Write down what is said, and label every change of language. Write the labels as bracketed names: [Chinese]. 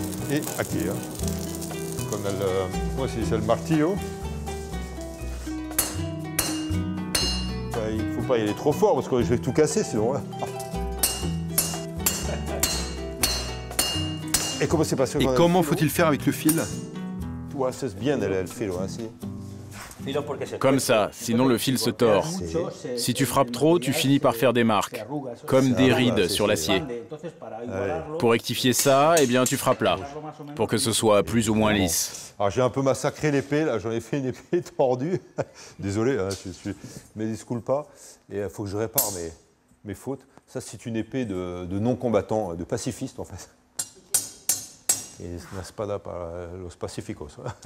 [French] Et aquí, hein. [Spanish] Con el, [French] comment c'est le martillo. Il ne faut pas y aller trop fort parce que je vais tout casser sinon. Hein. Et comment c'est passé? Et comment faut-il faire avec le fil? [Spanish] Tú haces bien el filo, así. [French] Comme ça, sinon le fil se tord. Si tu frappes trop, tu finis par faire des marques, comme des rides sur l'acier. Pour rectifier ça, eh bien tu frappes là, pour que ce soit plus ou moins lisse. Alors j'ai un peu massacré l'épée, là, j'en ai fait une épée tordue. Désolé, hein, mais disculpa. Et il faut que je répare mes fautes. Ça, c'est une épée de non-combattant, de pacifiste en fait. [Spanish] Et una espada para los pacíficos.